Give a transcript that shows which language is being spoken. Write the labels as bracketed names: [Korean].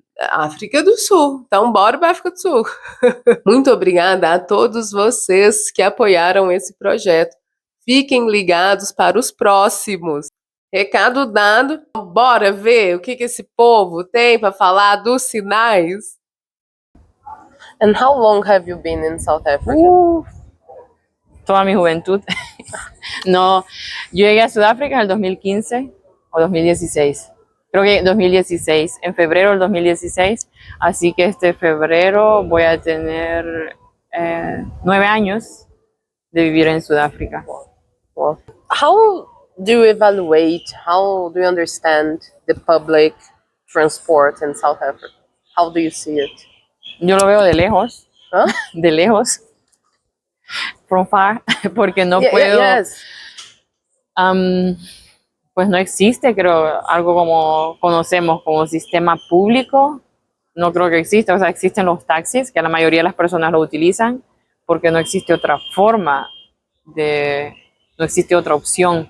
[Portuguese] África do Sul. Então, bora para a África do Sul. Muito obrigada a todos vocês que apoiaram esse projeto. Fiquem ligados para os próximos. Recado dado, bora ver o que esse povo tem para falar dos sinais. [English] And how long have you been in South Africa? [Spanish] Toda mi juventud. No, yo llegué a Sudáfrica en el 2015 o 2016. Creo que 2016, en febrero del 2016. Así que este febrero voy a tener 9 años de vivir en Sudáfrica. [English] Well, how do you evaluate, how do you understand the public transport in South Africa? How do you see it? [Spanish] Yo lo veo de lejos, Huh? de lejos, [English] from far, [Spanish] porque no puedo, [English] Yes. [Spanish] pues no existe, creo, algo como conocemos como sistema público, no creo que exista. O sea, existen los taxis, que la mayoría de las personas lo utilizan, porque no existe otra forma no existe otra opción.